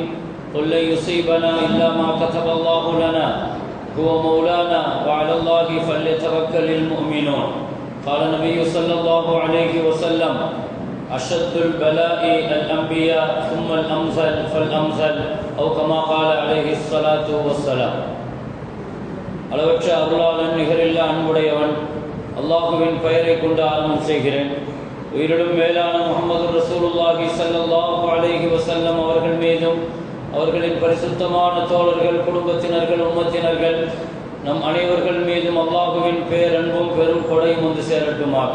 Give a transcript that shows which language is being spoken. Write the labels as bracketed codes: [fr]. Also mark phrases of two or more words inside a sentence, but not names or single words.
[ar] قل لن يصيبنا إلا ما كتب الله لنا هو مولانا وعلى الله فليتوكل المؤمنون. قال النبي صلى الله عليه وسلم: أشد البلاء الأنبياء ثم الأمثل فالأمثل، أو كما قال عليه الصلاة والسلام. [ta] அளவற்ற அருளாளன் நிகரில்லா அன்புடையவன் அல்லாஹுவின் பெயரை கொண்டு ஆரம்பம் செய்கிறேன். உயிரிடும் மேலான முஹம்மது [ar] رسول الله صلى الله عليه وسلم [ta] அவர்கள் மீதும் அவர்களின் பரிசுத்தமான தோழர்கள், குடும்பத்தினர்கள், உம்மத்தினர்கள், நம் அனைவர்கள் மீதும் அல்லாஹுவின் பேரன்பும் பெரும் கொடையும் வந்து சேரட்டுமாக.